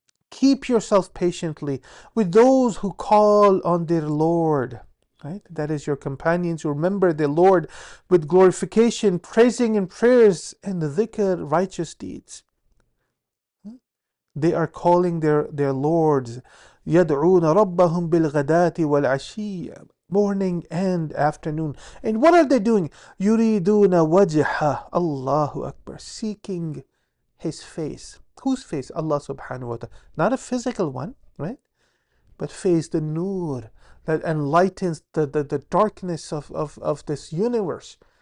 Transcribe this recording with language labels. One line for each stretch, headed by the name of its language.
English: Keep yourself patiently with those who call on their Lord. Right? That is your companions who remember their Lord with glorification, praising and prayers, and the dhikr, righteous deeds. They are calling their lords.
Arabic: يَدْعُونَ رَبَّهُمْ بِالْغَدَاةِ وَالْعَشِيِّ,
English: morning and afternoon. And what are they doing?
Arabic: يُرِيدُونَ وَجْهَهُ,
English: Allahu Akbar, seeking His face. Whose face? Allah subhanahu wa ta'ala. Not a physical one, right? But face, the nur, that enlightens the darkness of this universe.